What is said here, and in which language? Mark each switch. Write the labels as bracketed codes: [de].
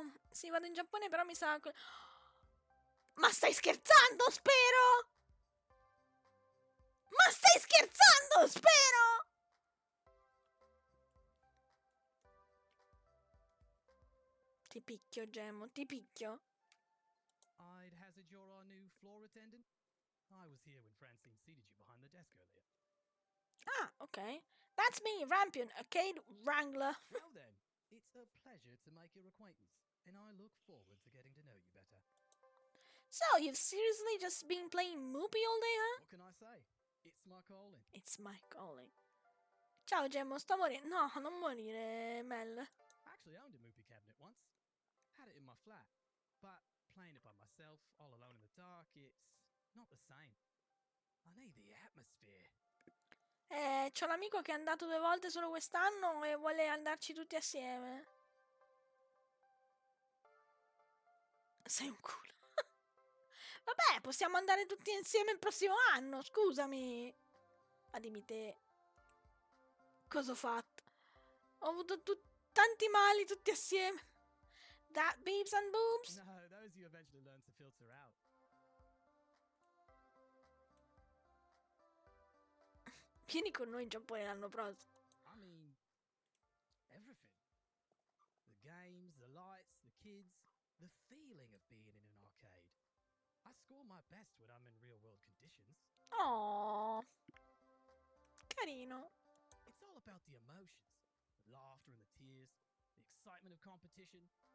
[it] Sì, vado in Giappone, però mi sa. Ma stai scherzando, spero? Ma stai scherzando, spero? Ti picchio, Gemmo, ti picchio. [en] I'd hazard you're our new floor attendant? I was here when Francine seated you behind the desk earlier. Ah, okay. That's me, Rampion, Arcade Wrangler. Well then, it's a pleasure to make your acquaintance, and I look forward to getting to know you better. So, you've seriously just been playing Moopy all day, huh? What can I say? It's my calling. It's my calling. [it] Ciao, Gemmo, sto morendo. No, non morire, Mel. [en] I actually owned a Moopy cabinet once. Had it in my flat. But playing it by myself, all alone in the dark, it's not the same. I need the atmosphere. [it] C'ho l'amico che è andato 2 volte solo quest'anno e vuole andarci tutti assieme. Sei un culo. Vabbè, possiamo andare tutti insieme il prossimo anno, scusami. Ma dimmi te. Cosa ho fatto? Ho avuto tanti mali tutti assieme. [en] That beeps and boobs. No, those you eventually learn to filter out. [it] Vieni con noi in Giappone l'anno prossimo. [en] I mean, everything. The games, the lights, the kids, the feeling of being in an arcade. I score my best when I'm in real-world conditions. [it] Oh, carino. [en] It's all about the emotions, the laughter and the tears, the excitement of competition.